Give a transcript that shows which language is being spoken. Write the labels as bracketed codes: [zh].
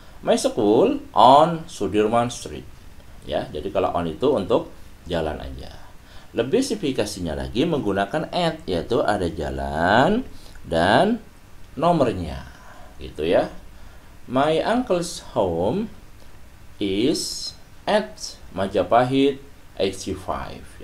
[en] My school on Sudirman Street. [id] Ya, jadi kalau on itu untuk jalan aja. Lebih spesifikasinya lagi menggunakan at, yaitu ada jalan dan nomornya. Gitu ya. [en] My uncle's home is at Majapahit 85.